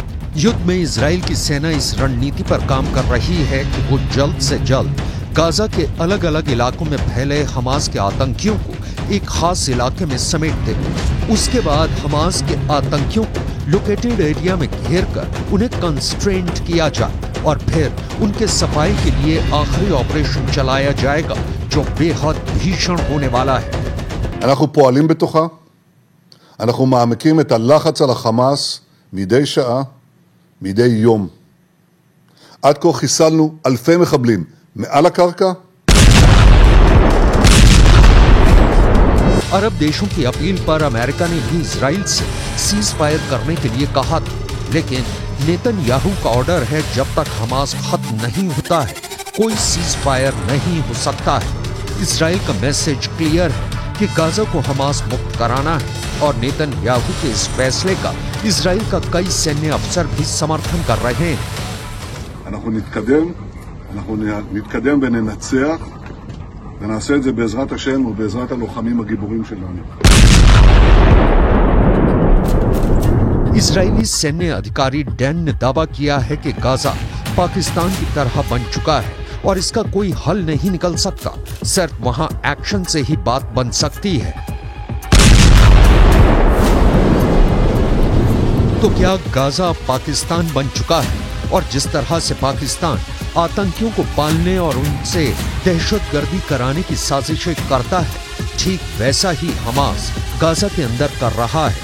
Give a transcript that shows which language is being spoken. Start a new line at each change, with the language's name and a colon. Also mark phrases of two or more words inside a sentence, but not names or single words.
Hindi: युद्ध में इजराइल की सेना इस रणनीति पर काम कर रही है कि वो जल्द से जल्द गाजा के अलग अलग इलाकों में फैले हमास के आतंकियों को एक खास इलाके में समेट दे। उसके बाद हमास के आतंकियों को
English: located area
Hindi: में घेर कर उन्हें कंस्ट्रेंट किया जाए और फिर उनके सफाई के लिए आखिरी ऑपरेशन चलाया जाएगा जो बेहद भीषण होने वाला है।
Hebrew: אנחנו פועלים בתוכה, אנחנו מעמיקים את הלחץ על החמאס מדי שעה, מדי יום. עד כה חיסלנו אלפי מחבלים מעל הקרקע.
Hindi: अरब देशों की अपील पर अमेरिका ने भी इजराइल से
English: cease fire
Hindi: करने के लिए कहा था, लेकिन नेतन्याहू का ऑर्डर है जब तक हमास खत्म नहीं होता है कोई
English: cease fire
Hindi: नहीं हो सकता है। इजराइल का
English: message clear
Hindi: है कि गाजा को हमास मुक्त कराना है और नेतन्याहू के इस फैसले का इजराइल का कई सैन्य अफसर भी समर्थन कर रहे हैं।
Hebrew: אנחנו נתקדם וננצח ונעשה את זה בעזרת השם ובעזרת הלוחמים הגיבורים שלנו.
Hindi: इजरायली सैन्य अधिकारी डैन ने दावा किया है कि गाजा पाकिस्तान की तरह बन चुका है और इसका कोई हल नहीं निकल सकता, सिर्फ वहां एक्शन से ही बात बन सकती है। तो क्या गाजा पाकिस्तान बन चुका है और जिस तरह से पाकिस्तान आतंकियों को पालने और उनसे दहशतगर्दी कराने की साजिशें करता है, ठीक वैसा ही हमास गाजा के अंदर कर रहा है।